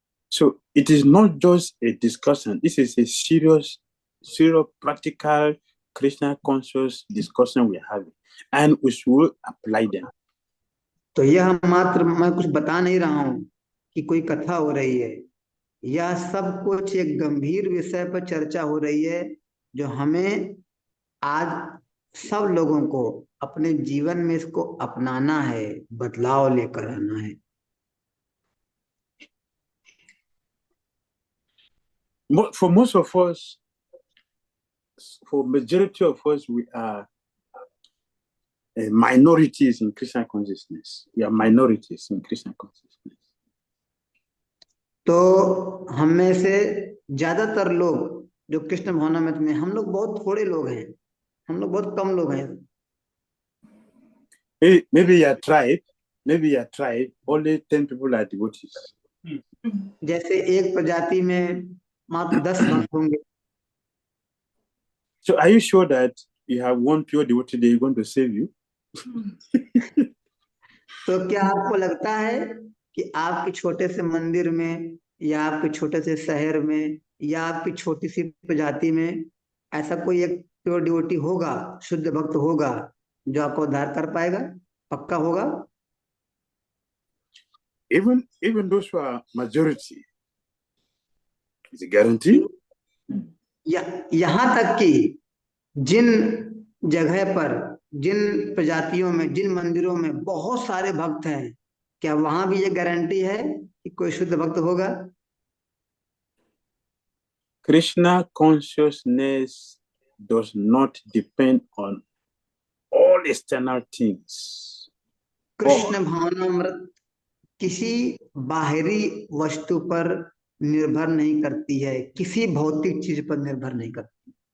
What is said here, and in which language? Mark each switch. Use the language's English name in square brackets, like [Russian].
[English] So it is not just a discussion. This is a serious practical Krishna conscious discussion we are having, and we should apply them. [Hindi] तो यह मात्र मैं कुछ बता नहीं रहा हूँ कि कोई कथा हो रही है, यह सब कुछ एक गंभीर विषय पर चर्चा हो रही है, जो हमें आज सब लोगों को अपने जीवन में इसको अपनाना है, बदलाव लेकर आना है। [English] For most of us, for majority of us, we are minorities in Krishna consciousness. We are minorities in Krishna consciousness. [Hindi] तो हम में से ज्यादातर लोग जो कृष्ण भावनामृत में, हम लोग बहुत थोड़े लोग हैं, हम लोग बहुत कम लोग हैं। [English] Maybe your tribe, only 10 people are devotees. [Hindi] जैसे एक प्रजाति में मात्र 10 भक्त होंगे। [English] So are you sure that you have one pure devotee that is going to save you? [Hindi] तो क्या आपको लगता है कि आपके छोटे से मंदिर में, या आपके छोटे से शहर में, या आपकी छोटी सी प्रजाति में ऐसा कोई एक [English] pure devotee [Hindi] होगा, शुद्ध भक्त होगा, जो आपको उद्धार कर पाएगा? पक्का होगा? [English] Even those who are majority, is a guarantee? [Hindi] यहाँ तक कि जिन जगह पर, जिन प्रजातियों में, जिन मंदिरों में बहुत सारे भक्त हैं, क्या वहां भी ये गारंटी है कि कोई शुद्ध भक्त होगा? [English] Krishna consciousness does not depend on all external things. [Hindi] Krishna भावनामृत किसी बाहरी वस्तु पर निर्भर नहीं करती है, किसी भौतिक चीज पर निर्भर नहीं करती।